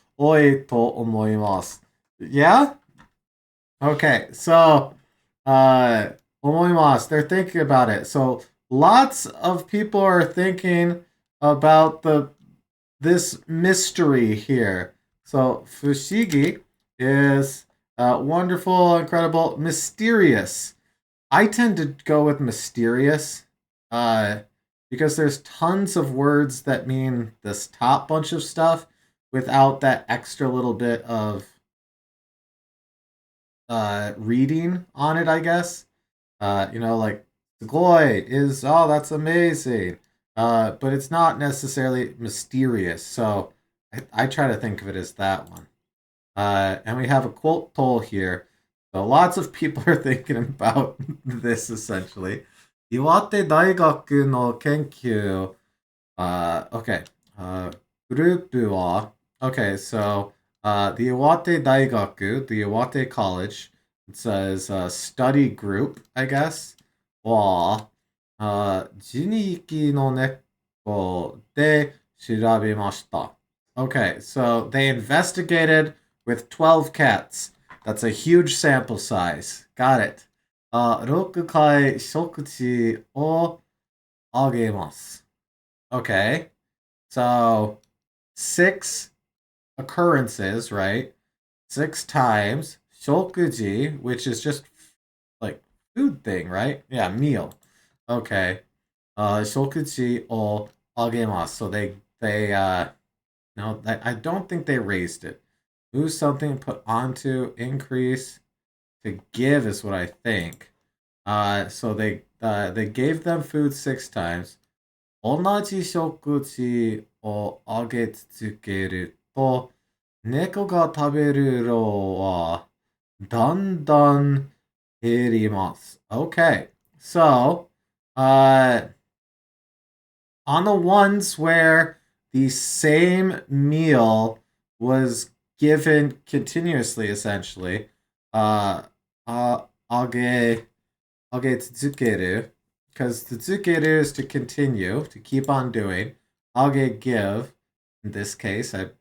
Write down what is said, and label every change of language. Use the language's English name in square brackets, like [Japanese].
[Japanese] と不思議に思えてる人も多いと思います. [English] Yeah? Okay, so omoimasu, they're thinking about it. So lots of people are thinking about the this mystery here. So fushigi is wonderful, incredible, mysterious. I tend to go with mysterious uh, because there's tons of words that mean this top bunch of stuff without that extra little bit of reading on it, I guess. Like Sugoi is, oh, that's amazing. But it's not necessarily mysterious. So I try to think of it as that one. And we have a quote toll here. So lots of people are thinking about this essentially. [Japanese] 岩手大学の研究 okay. [English] Group wa. Okay, so the Iwate Daigaku, the Iwate College, it says study group, I guess. [Japanese] Wa 人力の猫で調べました. [English] Okay, so they investigated with 12 cats. That's a huge sample size. Got it. [Japanese] 6回食事をあげます. [English] Okay. So 6 occurrences, right? 6 times. Shokuji, which is just like food thing, right? Yeah, meal. Okay. Shokuji o agemasu. So they no, I don't think they raised it. Move something, put onto, increase, to give is what I think. So they gave them food 6 times. [Japanese] 同じ食事をあげ続けると、猫が食べる量はだんだん減ります. [English] Okay, so, on the ones where the same meal was given continuously, essentially, uh, uh, あげ続ける, because tsukeru is to continue, to keep on doing. Age give, in this case,